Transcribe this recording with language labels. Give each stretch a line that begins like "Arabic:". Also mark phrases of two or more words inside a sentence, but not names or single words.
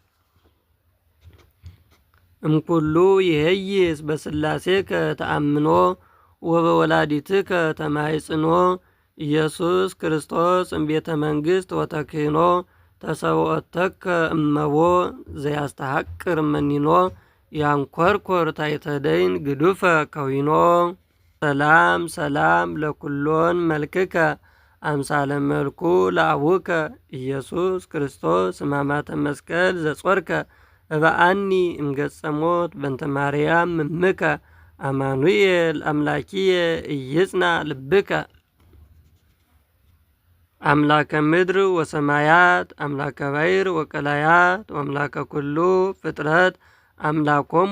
Geez: እምኩሉ ይሄይስ በሥላሴከ ተአምኖ ወበወላዲትከ ተማይጽኖ ኢየሱስ ክርስቶስ እምቤተ መንግሥት ወተክህኖ ተሰብኦተከ እመቦ ዘያስተሐቅር መኒኖ ያንኰርኰር ታይተደይን ግዱፈ ከዊኖ። ሰላም ሰላም ለኩሎን መልክከ አምሳለ መልኩ ለአቡከ ኢየሱስ ክርስቶስ ሕማማተ መስቀል ዘጾርከ እበአኒ እምገጸ ሞት በእንተ ማርያም እምከ አማኑኤል አምላኪየ ኢይጽና ልብከ። አምላከ ምድር ወሰማያት አምላከ ባሕር ወቀላያት ወአምላከ ኩሉ ፍጥረት አምላኮሙ